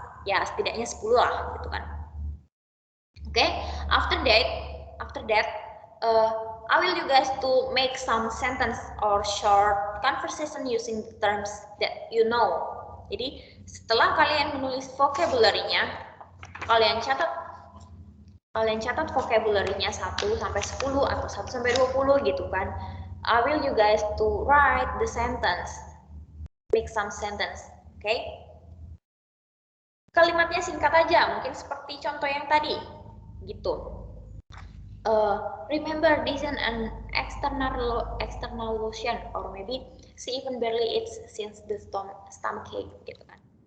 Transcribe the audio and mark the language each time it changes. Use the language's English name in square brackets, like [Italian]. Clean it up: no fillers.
[Indonesian] Ya, setidaknya 10 lah gitu kan. [English] Oke, after that I will you guys to make some sentence or short conversation using the terms that you know. [Indonesian] Jadi setelah kalian menulis vocabulary-nya, kalian catat vocabulary-nya 1 sampai 10 atau 1 sampai 20 gitu kan. I will you guys to write the sentence. Make some sentence, okay? Kalimatnya singkat aja, mungkin seperti contoh yang tadi, gitu. [English] Remember, this is an external lotion, or maybe she even barely eats since the stomach ache [Indonesian] gitu kan.